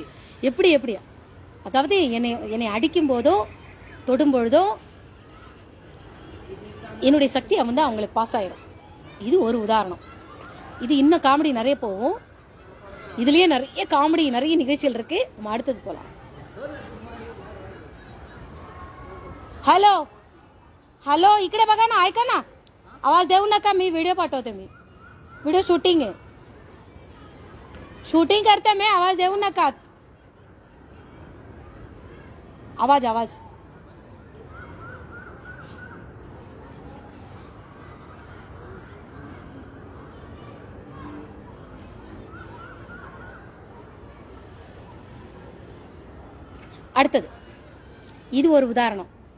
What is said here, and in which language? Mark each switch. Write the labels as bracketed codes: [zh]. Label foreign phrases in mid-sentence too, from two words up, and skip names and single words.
[ta] எப்படி அதாவது என்னை அடிக்கும் போதோ தொடும் பொழுதோ என்னுடைய சக்தி வந்து அவங்களுக்கு பாஸ் ஆயிரும். இது ஒரு உதாரணம். இது இன்னும் காமெடி நிறைய போகும். இதுலயே நிறைய காமெடி நிறைய நிகழ்ச்சிகள் இருக்கு. நம்ம அடுத்தது போலாம். [mr] हॅलो इकडे बघा ना, ऐका ना, आवाज देऊ नका, मी व्हिडिओ पाठवते, मी व्हिडिओ शूटिंग करते, मैं आवाज देऊ नका, आवाज [ta] அடுத்தது இது ஒரு உதாரணம்.